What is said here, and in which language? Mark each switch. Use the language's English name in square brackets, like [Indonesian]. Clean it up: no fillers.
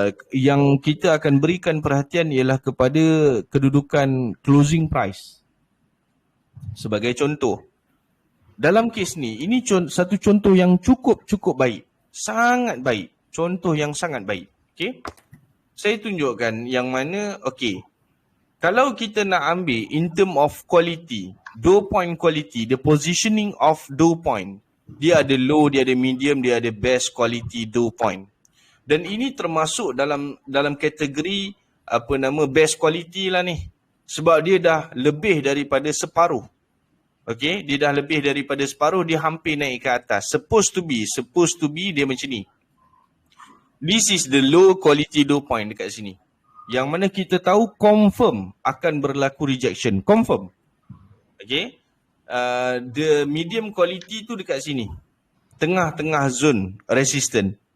[Malay] Yang kita akan berikan perhatian ialah kepada kedudukan closing price. Sebagai contoh, dalam kes ni, ini satu contoh yang cukup baik. Sangat baik. Contoh yang sangat baik. Okay. Saya tunjukkan yang mana, okay. Kalau kita nak ambil [English] in term of quality, 2 point quality, the positioning of 2 point. [Malay] Dia ada low, dia ada medium, dia ada best quality 2 point. Dan ini termasuk dalam kategori best quality lah ni. Sebab dia dah lebih daripada separuh. Okay, dia dah lebih daripada separuh, dia hampir naik ke atas. Supposed to be dia macam ni. [English] This is the low quality 2 point [Malay] dekat sini. Yang mana kita tahu confirm akan berlaku rejection. Confirm. Okay. [English] The medium quality [Malay] tu dekat sini. Tengah-tengah zone resistance.